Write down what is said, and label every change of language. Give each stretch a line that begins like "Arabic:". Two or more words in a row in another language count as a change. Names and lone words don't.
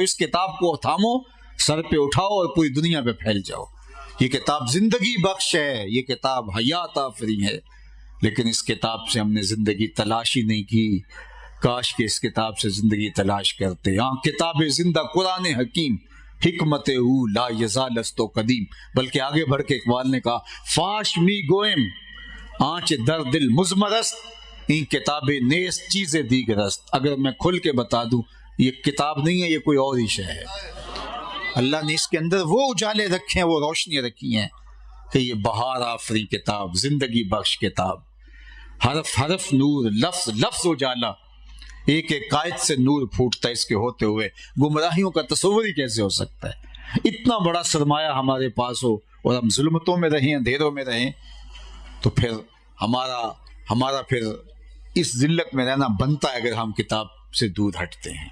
Urdu: اس کتاب کو تھامو، سر پہ اٹھاؤ اور پوری دنیا پہ پھیل جاؤ۔ یہ کتاب زندگی بخش ہے، یہ کتاب حیات آفری ہے، لیکن اس کتاب سے ہم نے زندگی تلاش ہی نہیں کی۔ کاش کہ اس کتاب سے زندگی تلاش کرتے۔
Persian: ہاں کتاب زندہ قرآن حکیم، حکمت او لا یزال است و قدیم،
Urdu: بلکہ آگے بڑھ کے اقبال نے کہا
Persian: فاش می گوئم آنچ در دل مزمر است، این کتاب نیست چیز دیگر است.
Urdu: اگر میں کھل کے بتا دوں یہ کتاب نہیں ہے، یہ کوئی اور ہی شے ہے. اللہ نے اس کے اندر وہ اجالے رکھے ہیں، وہ روشنیاں رکھی ہیں کہ یہ بہار آفری کتاب، زندگی بخش کتاب، حرف حرف نور، لفظ لفظ اجالا، ایک ایک قائد سے نور پھوٹتا ہے اس کے ہوتے ہوئے. گمراہیوں کا تصور ہی کیسے ہو سکتا ہے؟ اتنا بڑا سرمایہ ہمارے پاس ہو اور ہم ظلمتوں میں رہیں، اندھیروں میں رہیں، تو پھر ہمارا پھر اس ذلت میں رہنا بنتا ہے اگر ہم کتاب سے دور ہٹتے ہیں.